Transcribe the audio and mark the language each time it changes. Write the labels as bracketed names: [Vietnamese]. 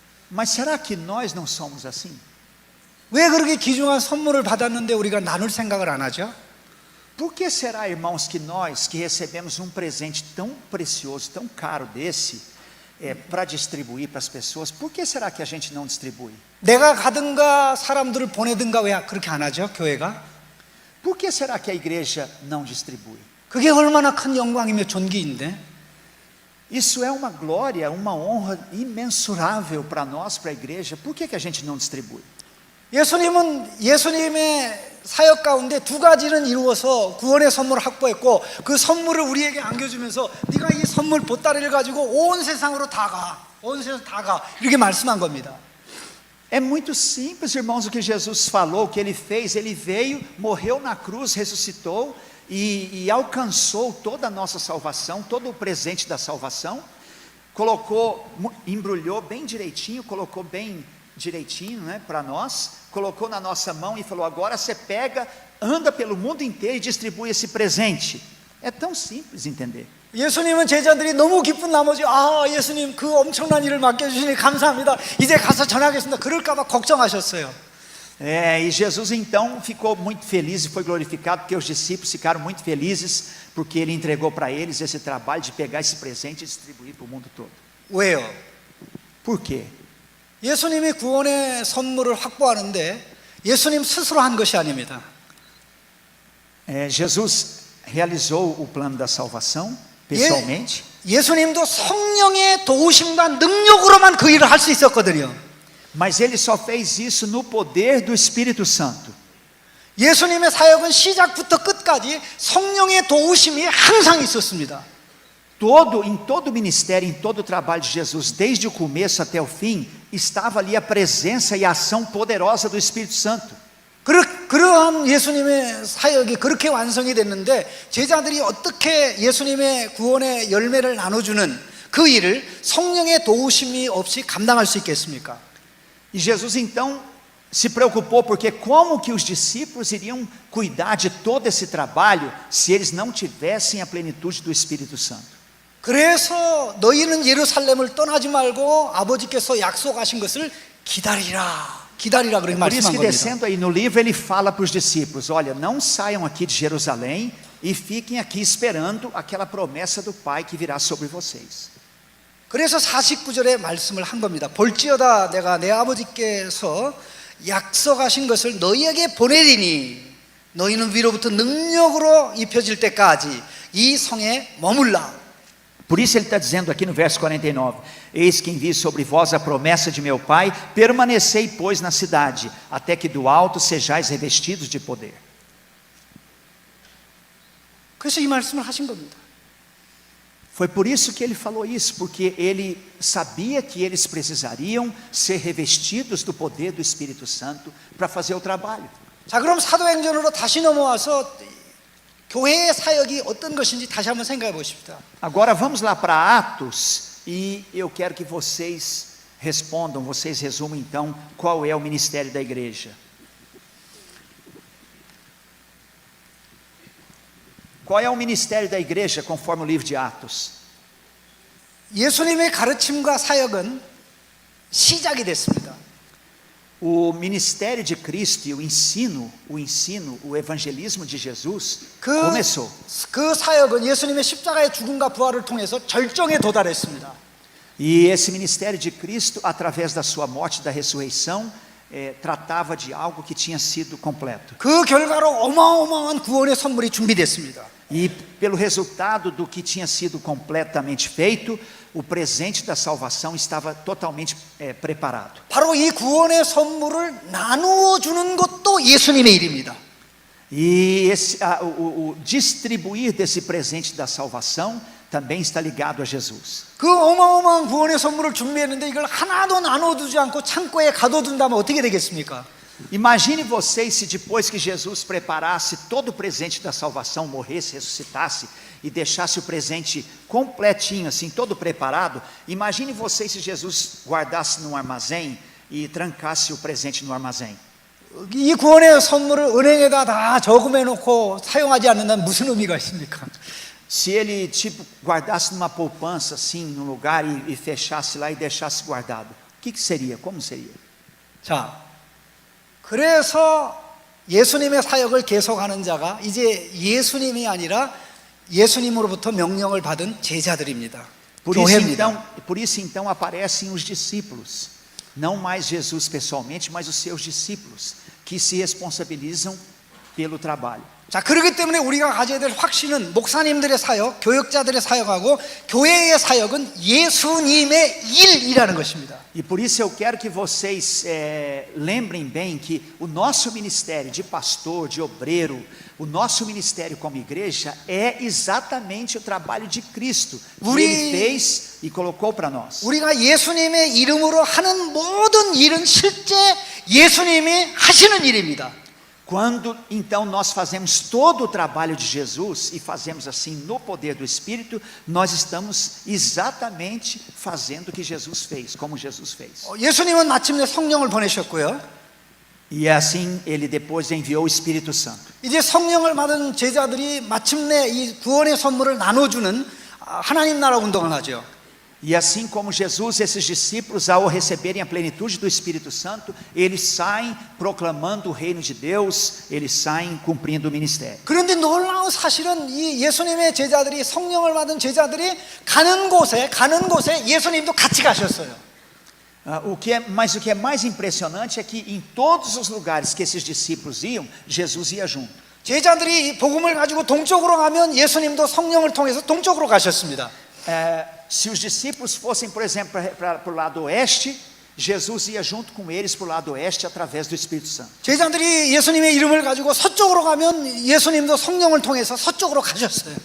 [Portuguese] Mas será que nós não somos assim? [Korean] 왜 그렇게 귀중한 선물을 받았는데 우리가 나눌 생각을 안 하죠? [Portuguese] Por que será, irmãos, que nós que recebemos um presente tão precioso, tão caro desse, para distribuir para as pessoas, por que será que a gente não distribui? [Korean] 내가 가든가 사람들을 보내든가 왜 그렇게 안 하죠? 교회가? [Portuguese] Por que será que a igreja não distribui? [Korean] 그게 얼마나 큰 영광이며 존귀인데 [Portuguese] Isso é uma glória, uma honra imensurável para nós, para a igreja. Por que a gente não distribui? [Korean] 예수님은 예수님의 사역 가운데 두 가지는 이루어서 구원의 선물을 확보했고 그 선물을 우리에게 안겨주면서 네가 이 선물 보따리를 가지고 온 세상으로 다 가, 온 세상 다 가 이렇게 말씀한 겁니다. [Portuguese] É muito simples, irmãos, o que Jesus falou, o que ele fez. Ele veio, morreu na cruz, ressuscitou e alcançou toda a nossa salvação, todo o presente da salvação. Colocou, embrulhou bem direitinho, colocou bem direitinho, né, para nós, colocou na nossa mão e falou: agora você pega, anda pelo mundo inteiro e distribui esse presente. É tão simples entender. [Korean] 예수님은 제자들이 너무 기쁜 나머지 예수님 그 엄청난 일을 맡겨주시니 감사합니다. 이제 가서 전하겠습니다. 그럴까 봐 걱정하셨어요. [Portuguese] E Jesus então ficou muito feliz e foi glorificado, porque os discípulos ficaram muito felizes, porque ele entregou para eles esse trabalho de pegar esse presente e distribuir para o mundo todo. [Korean] 왜요? [Portuguese] Por quê? [Korean] 예수님이 구원의 선물을 확보하는데 예수님 스스로 한 것이 아닙니다. [Portuguese] Jesus realizou o plano da salvação pessoalmente. [Korean] 예수님도 성령의 도우심과 능력으로만 그 일을 할 수 있었거든요. [Portuguese] Mas ele só fez isso no poder do Espírito Santo. [Korean] 예수님의 사역은 시작부터 끝까지 성령의 도우심이 항상 있었습니다. [Portuguese] Em todo o ministério, em todo o trabalho de Jesus, desde o começo até o fim, estava ali a presença e a ação poderosa do Espírito Santo. [Korean] 그러한 예수님의 사역이 그렇게 완성이 됐는데 제자들이 어떻게 예수님의 구원의 열매를 나눠주는 그 일을 성령의 도우심이 없이 감당할 수 있겠습니까? [Portuguese] E Jesus então se preocupou, porque como que os discípulos iriam cuidar de todo esse trabalho se eles não tivessem a plenitude do Espírito Santo? [Korean] 그래서 너희는 예루살렘을 떠나지 말고 아버지께서 약속하신 것을 기다리라 그렇게 [Portuguese] Por isso [Korean] 말씀한 [Portuguese] que [Korean] 겁니다. [Portuguese] descendo aí no livro ele fala para os discípulos: olha, não saiam aqui de Jerusalém e fiquem aqui esperando aquela promessa do Pai que virá sobre vocês. [Korean] 그래서 49절에 말씀을 한 겁니다. 볼지어다 내가 내 아버지께서 약속하신 것을 너희에게 보내리니 너희는 위로부터 능력으로 입혀질 때까지 이 성에 머물라. [Portuguese] Por isso ele está dizendo aqui no verso 49: eis que envio sobre vós a promessa de meu Pai, permanecei, pois, na cidade, até que do alto sejais revestidos de poder. [Korean] 그래서 이 말씀을 하신 겁니다. [Portuguese] Foi por isso que ele falou isso, porque ele sabia que eles precisariam ser revestidos do poder do Espírito Santo para fazer o trabalho. [Korean] 자, 그럼 사도행전으로 다시 넘어와서 교회의 사역이 어떤 것인지 다시 한번 생각해 보십시다. [Portuguese] Agora vamos lá para Atos e eu quero que vocês respondam, vocês resumam então qual é o ministério da igreja. Qual é o ministério da igreja conforme o livro de Atos? [Korean] 예수님의 가르침과 사역은 시작이 됐습니다. [Portuguese] O ministério de Cristo e o ensino, o evangelismo de Jesus começou. [Korean] 그 사역은 예수님의 십자가의 죽음과 부활을 통해서 절정에 도달했습니다. [Portuguese] E esse ministério de Cristo, através da sua morte e da ressurreição, tratava de algo que tinha sido completo. [Korean] 그 결과로 어마어마한 구원의 선물이 준비됐습니다. [Portuguese] E pelo resultado do que tinha sido completamente feito, o presente da salvação estava totalmente preparado. [Korean] 바로 이 구원의 선물을 나누어 주는 것도 예수님의 일입니다. [Portuguese] E o distribuir desse presente da salvação também está ligado a Jesus. [Korean] 그 어마어마한 구원의 선물을 준비했는데 이걸 하나도 나눠두지 않고 창고에 가둬둔다면 어떻게 되겠습니까? [Portuguese] Imagine vocês se depois que Jesus preparasse todo o presente da salvação, morresse, ressuscitasse e deixasse o presente completinho, assim, todo preparado. Imagine vocês se Jesus guardasse num armazém e trancasse o presente no armazém. [Korean] 이 구원의 선물을 은행에다 다 저금해 놓고 사용하지 않는다면 무슨 의미가 있습니까? [Portuguese] Se ele guardasse numa poupança assim, num lugar e fechasse lá e deixasse guardado, o que seria? Como seria? [Korean] 자, 그래서 예수님의 사역을 계속하는 자가 이제 예수님이 아니라 예수님으로부터 명령을 받은 제자들입니다. 교회입니다. [Portuguese] Por isso então aparecem os discípulos, não mais Jesus pessoalmente, mas os seus discípulos, que se responsabilizam pelo trabalho. [Korean] 자, 그렇기 때문에 우리가 가져야 될 확신은 목사님들의 사역, 교역자들의 사역하고 교회의 사역은 예수님의 일이라는 것입니다. [Portuguese] E por isso eu quero que vocês lembrem bem que o nosso ministério de pastor, de obreiro, o nosso ministério como igreja é exatamente o trabalho de Cristo que Ele fez e colocou para nós. [Korean] 우리가 예수님의 이름으로 하는 모든 일은 실제 예수님이 하시는 일입니다. [Portuguese] Quando então nós fazemos todo o trabalho de Jesus e fazemos assim no poder do Espírito, nós estamos exatamente fazendo o que Jesus fez, como Jesus fez. [Korean] 예수님은 마침내 성령을 보내셨고요. [Portuguese] E assim Ele depois enviou o Espírito Santo. [Korean] 이제 성령을 받은 제자들이 마침내 이 구원의 선물을 나눠주는 하나님 나라 운동을 하죠. [Portuguese] E assim como Jesus, esses discípulos, ao receberem a plenitude do Espírito Santo, eles saem proclamando o reino de Deus, eles saem cumprindo o ministério. [Korean] 그런데 놀라운 사실은 이 예수님의 제자들이 성령을 받은 제자들이 가는 곳에 예수님도 같이 가셨어요. [Portuguese] Mas o que é mais impressionante é que em todos os lugares que esses discípulos iam, Jesus ia junto. [Korean] 제자들이 복음을 가지고 동쪽으로 가면 예수님도 성령을 통해서 동쪽으로 가셨습니다. [Portuguese] Se os discípulos fossem, por exemplo, para o lado oeste, Jesus ia junto com eles para o lado oeste através do Espírito Santo. [Korean] 제자들이 예수님의 이름을 가지고 서쪽으로 가면 예수님도 성령을 통해서 서쪽으로 가셨어요.